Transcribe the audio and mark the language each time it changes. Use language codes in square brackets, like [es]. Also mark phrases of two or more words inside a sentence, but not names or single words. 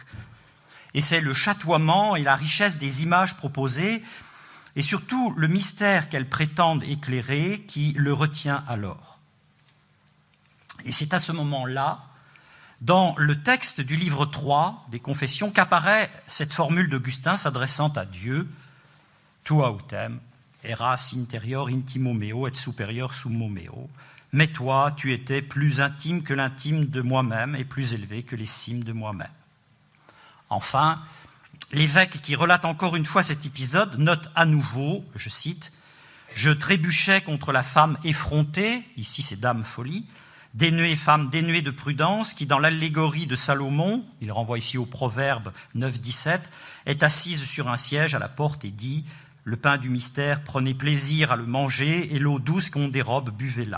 [fr] Et c'est le chatoiement et la richesse des images proposées, et surtout le mystère qu'elles prétendent éclairer, qui le retient alors. Et c'est à ce moment-là, dans le texte du livre 3 des Confessions, qu'apparaît cette formule d'Augustin s'adressant à Dieu, « [la] Tu autem, eras interior intimo meo et superior summo meo [fr] » « Mais toi, tu étais plus intime que l'intime de moi-même et plus élevé que les cimes de moi-même. » Enfin, l'évêque qui relate encore une fois cet épisode note à nouveau, je cite, « Je trébuchais contre la femme effrontée, ici c'est Dame Folie, femme dénuée de prudence, qui dans l'allégorie de Salomon, il renvoie ici au Proverbe 9, 17, est assise sur un siège à la porte et dit « Le pain du mystère, prenez plaisir à le manger, et l'eau douce qu'on dérobe, buvez-la.